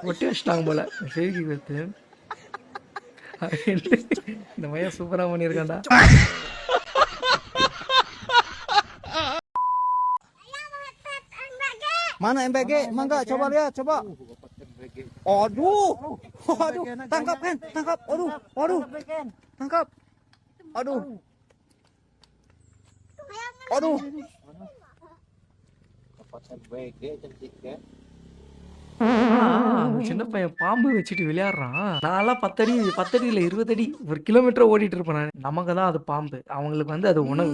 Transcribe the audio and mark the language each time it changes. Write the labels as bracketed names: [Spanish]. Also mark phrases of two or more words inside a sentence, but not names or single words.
[Tamil] ஒட்டி வச்சுட்டாங்க போல செய்தி வைத்து. இந்த மையம் சூப்பராக பண்ணியிருக்காண்டா. [Indonesian] Mana MBG? Mangga, coba lihat, coba. Aduh, aduh, tangkap kan, tangkap. Aduh, aduh, tangkap. Aduh, aduh. [Tamil] சின்ன பையன் பாம்பு வச்சுட்டு விளையாடுறான். நான்லாம் 10 அடி 20 அடி 1 கிலோமீட்டர் ஓடிட்டு இருப்பேன். நமக்கு தான் அது பாம்பு, அவங்களுக்கு வந்து அது உணவு.